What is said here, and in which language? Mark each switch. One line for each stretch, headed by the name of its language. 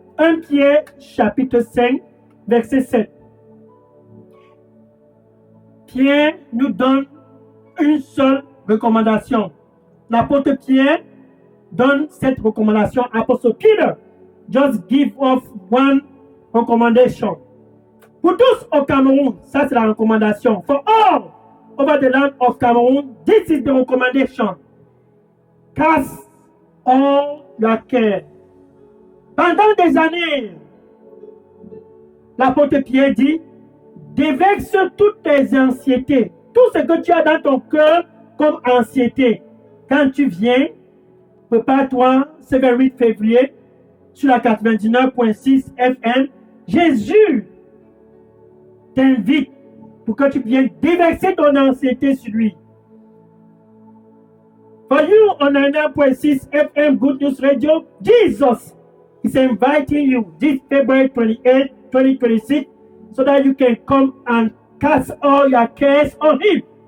French: 1 Pierre chapitre 5, verset 7. Pierre nous donne une seule recommandation. L'apôtre Pierre donne cette recommandation.
English: Apostle Peter just give us one recommendation.
French: Pour tous au Cameroun, ça c'est la recommandation.
English: For all over the land of Cameroon, this is the recommendation. Cast all your care.
French: Pendant des années, l'apôtre Pierre dit, déverse toutes tes anxiétés, tout ce que tu as dans ton cœur comme anxiété. Quand tu viens, prépare-toi ce 28 février sur la 99.6 FM. Jésus t'invite pour que tu viennes déverser ton anxiété sur lui.
English: For you on 99.6 FM Good News Radio, Jesus is inviting you this February 28, 2026 so that you can come and cast all your cares on him.